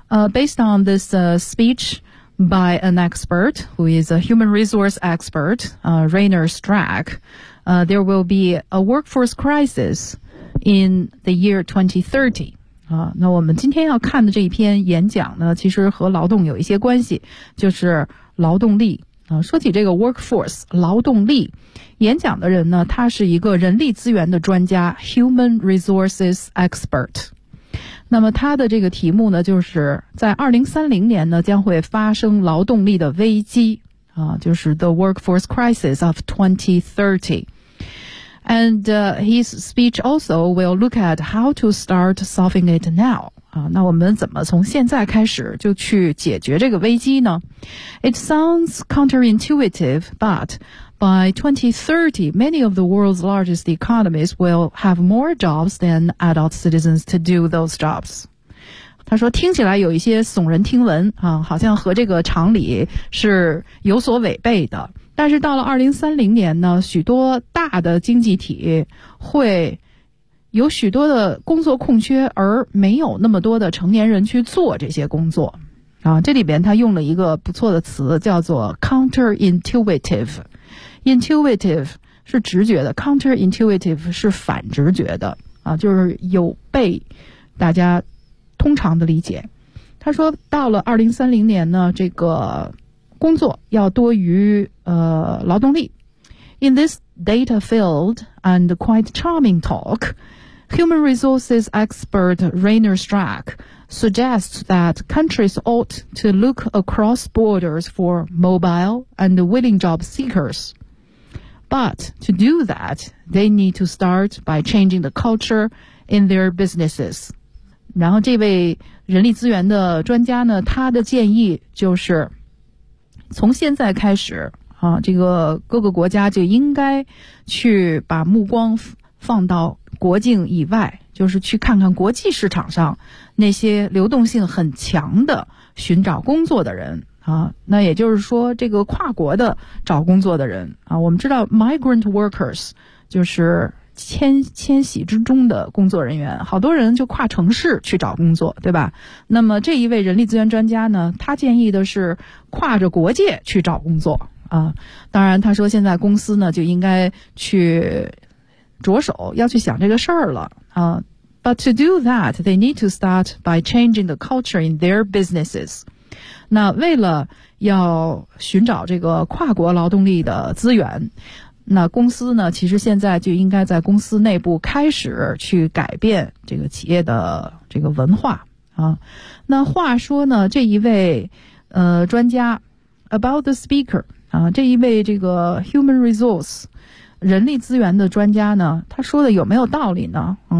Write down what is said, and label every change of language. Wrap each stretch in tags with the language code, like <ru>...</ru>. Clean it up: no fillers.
<en>Based on this speech by an expert, who is a human resource expert, Rainer Strack, there will be a workforce crisis in the year 2030.</en> <zh>那我们今天要看的这一篇演讲呢，其实和劳动有一些关系，就是劳动力。说起这个 workforce, 劳动力，演讲的人呢，他是一个人力资源的专家 ,</zh> <en>human resources expert。</en> <zh>那么他的这个题目呢，就是在2030年呢，将会发生劳动力的危机，就是</zh> <en>the workforce crisis of 2030. And his speech also will look at how to start solving it now.</en> <zh>那我们怎么从现在开始就去解决这个危机呢？</zh> <en>It sounds counterintuitive, but by 2030, many of the world's largest economies will have more jobs than adult citizens to do those jobs.</en> <zh>他说听起来有一些耸人听闻啊，好像和这个常理是有所违背的。但是到了2030年呢，许多大的经济体会有许多的工作空缺，而没有那么多的成年人去做这些工作。啊，这里边他用了一个不错的词，叫做 counterintuitive。 intuitive 是直觉的， counterintuitive 是反直觉的。啊，就是有被大家通常的理解。他说到了2030年呢，这个工作要多于劳动力。</zh> <en>In this data-filled and quite charming talk, human resources expert Rainer Strack suggests that countries ought to look across borders for mobile and willing job seekers. But to do that, they need to start by changing the culture in their businesses.</en> <zh>然后这位人力资源的专家呢，他的建议就是从现在开始啊，这个各个国家就应该去把目光放到国境以外，就是去看看国际市场上那些流动性很强的寻找工作的人啊。那也就是说这个跨国的找工作的人啊，我们知道</zh> <en>migrant workers</en> <zh>就是迁徙之中的工作人员，好多人就跨城市去找工作，对吧？那么这一位人力资源专家呢，他建议的是跨着国界去找工作啊。当然他说现在公司呢就应该去着手要去想这个事儿了啊。</zh> <en>But to do that, they need to start by changing the culture in their businesses.</en> <zh>那为了要寻找这个跨国劳动力的资源，那公司呢，其实现在就应该在公司内部开始去改变这个企业的这个文化啊。那话说呢，这一位专家</zh> <en>about the speaker</en> <zh>啊，这一位这个</zh> <en>human resource</en> <zh>人力资源的专家呢，他说的有没有道理呢？</zh>